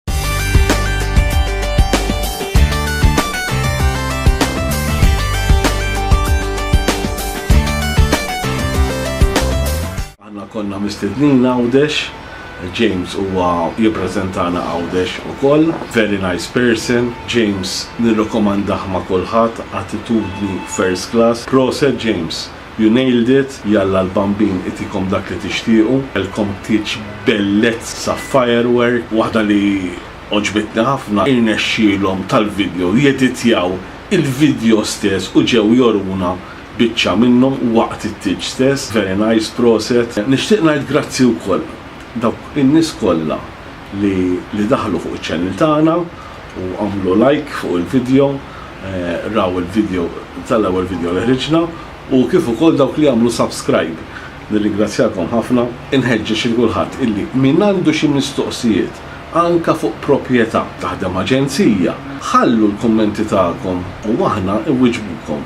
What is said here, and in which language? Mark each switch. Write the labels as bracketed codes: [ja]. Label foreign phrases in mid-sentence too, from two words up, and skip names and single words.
[mt] Aħna konna mistednin għawdex, James huwa jippreżentana għawdex ukoll, [en] very nice person. [mt] James nirrekomandah ma' kulħadd, attitudni [en] first class. Proset James, you nailed it, [mt] jalla l-bambin itikom dak li tixtiequ, elkom tiġ bellezz sa' firework, waħda li oġbitni ħafna, irnexxielhom tal-video jeditjaw il-video stess u ġew joruna biċċa minnhom waqt it-tiġ stess, [en] very nice proset. [mt] Nixtieq ngħid grazzi wkoll dawk in-nies kollha li daħlu fuq iċ-channel tagħna u għamlu like fuq il-video, raw il-video tal-ewwel video li ħriġna u kif ukoll dawk li għamlu subscribe. Nirringrazzjakom ħafna, inħeġġeġ il kulħadd illi min għandu xi mistoqsijiet anka fuq proprjetà taħdem aġenzija, ħallu l-kummenti tagħkom u aħna nwiġbukom.